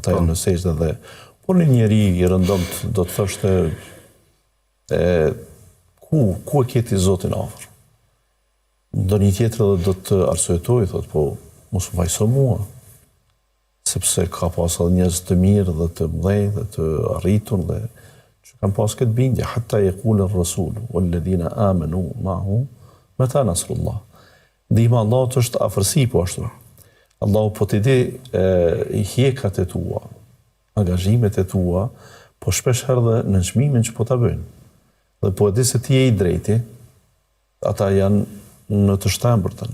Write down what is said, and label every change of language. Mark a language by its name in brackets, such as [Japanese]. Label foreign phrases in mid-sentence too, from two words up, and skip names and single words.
[Albanian] Ata janë në sejdë dhe por një njeri i rëndomt do të thoshte ku e keti Zotin afër? Ndonjë tjetër edhe do të arsyetoj, thotë, po mos më vajso mua, sepse ka pas edhe njerëz të mirë dhe të mëdhenj dhe të arritur dhe që kanë pas këtë bindje, [Arabic] حتى يقول الرسول والذين آمنوا معه متى نصر الله. [Albanian] Ndihma e Allahut është afërsi po ashtu. Allahu po t'i di hjekat e tua, angazhimet e tua, po shpesh herë dhe në çmimin që po ta bëjnë. Dhe po e di se ti je i drejti, ata janë në të shtembërtën.